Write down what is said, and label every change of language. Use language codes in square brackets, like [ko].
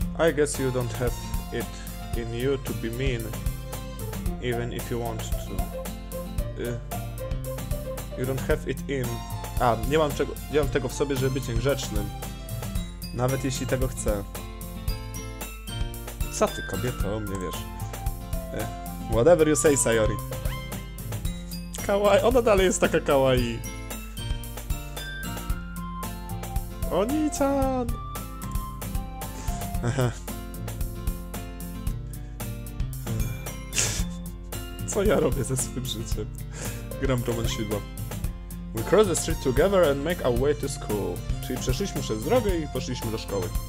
[en] I guess you don't have it in you to be mean, even if you want to. You don't have it in... [pl] nie mam tego w sobie, żeby być niegrzecznym. Nawet jeśli tego chcę. Co ty, kobieto, o mnie wiesz. [en] Whatever you say, Sayori. [pl] Kawaii, ona dalej jest taka kawaii. [ja] Oni-chan! [pl] Co ja robię ze swym życiem? Gram w romansidło. [en] We cross the street together and make our way to school. [pl] Czyli przeszliśmy przez drogę i poszliśmy do szkoły.